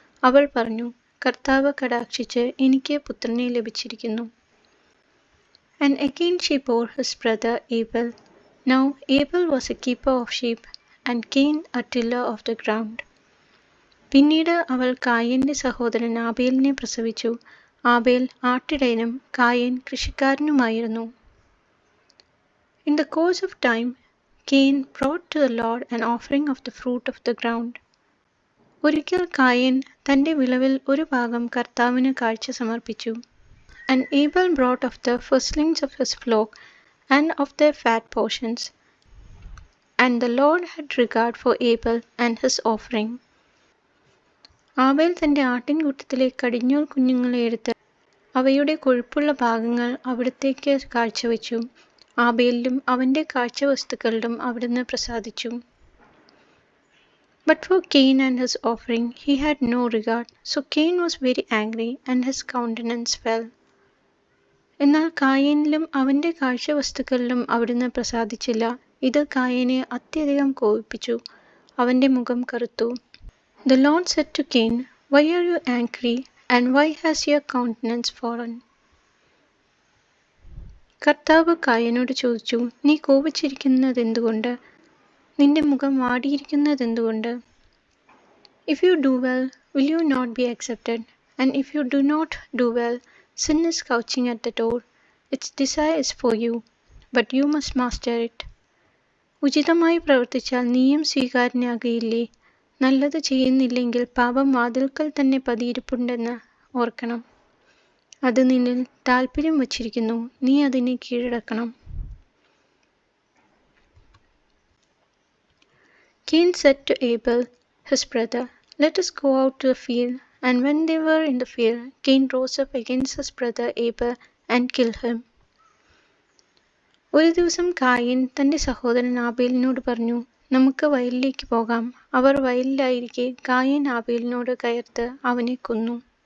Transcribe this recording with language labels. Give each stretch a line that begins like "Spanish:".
Malayalam: അവൾ പറഞ്ഞു, കർത്താവ് കടാക്ഷിച്ച് എനിക്ക് പുത്രനെ ലഭിച്ചിരിക്കുന്നു.
English: And again she bore his brother Abel. Now Abel was a keeper of sheep, and Cain a tiller of the ground.
Malayalam: പിന്നീട് അവൾ കായീന്റെ സഹോദരൻ ആബേലിനെ പ്രസവിച്ചു. Abel ആട്ടിടയനും Cain കൃഷിക്കാരനുമായിരുന്നു.
English: In the course of time, Cain brought to the Lord an offering of the fruit of the ground.
Malayalam: ഒരിക്കൽ കായീൻ തന്റെ വിളവിൽ ഒരു ഭാഗം കർത്താവിന് കാഴ്ച സമർപ്പിച്ചു.
English: And Abel brought of the firstlings of his flock and of their fat portions. And the Lord had regard for Abel and his offering.
Malayalam: Abel തന്റെ ആട്ടിൻകൂട്ടത്തിലെ കടിഞ്ഞൂൽ കുഞ്ഞുങ്ങളെ എടുത്ത് അവയുടെ കൊഴുപ്പുള്ള ഭാഗങ്ങൾ അവിടത്തേക്ക് കാഴ്ചവെച്ചു. ആബേലിലും അവന്റെ കാഴ്ചവസ്തുക്കളിലും അവിടുന്ന് പ്രസാദിച്ചു.
English: But for Cain and his offering he had no regard. So Cain was very angry, and his countenance fell.
Malayalam: എന്നാൽ കായീനിലും അവന്റെ കാഴ്ചവസ്തുക്കളിലും അവിടുന്ന് പ്രസാദിച്ചില്ല. ഇത് കായീനെ അത്യധികം കോപിപ്പിച്ചു. അവന്റെ മുഖം കറുത്തു.
English: The Lord said to Cain, Why are you angry, and why has your countenance fallen?
Malayalam: കർത്താവ് കായീനോട് ചോദിച്ചു, നീ കോപിച്ചിരിക്കുന്നതെന്തുകൊണ്ട്? നിന്റെ മുഖം വാടിയിരിക്കുന്നതെന്തുകൊണ്ട്?
English: If you do well, will you not be accepted? And if you do not do well, sin is crouching at the door. Its desire is for you, but you must master it.
Malayalam: ഉചിതമായി പ്രവർത്തിച്ചാൽ നീയും സ്വീകാര്യനാകുകയില്ലേ? നല്ലത് ചെയ്യുന്നില്ലെങ്കിൽ പാപം വാതിൽക്കൽ തന്നെ പതിയിരിപ്പുണ്ടെന്ന് ഓർക്കണം. അത് നിന്നിൽ താൽപര്യം വച്ചിരിക്കുന്നു, നീ അതിനെ കീഴടക്കണം.
English: Cain said to Abel, his brother, Let us go out to the field. And when they were in the field, Cain rose up against his brother Abel and killed him.
Malayalam: ഒരു ദിവസം കായീൻ തന്റെ സഹോദരൻ ആബേലിനോട് പറഞ്ഞു, നമുക്ക് വയലിലേക്ക് പോകാം. അവർ വയലിലായിരിക്കെ കായീൻ ആബേലിനോട് കയർത്ത് അവനെ കൊന്നു.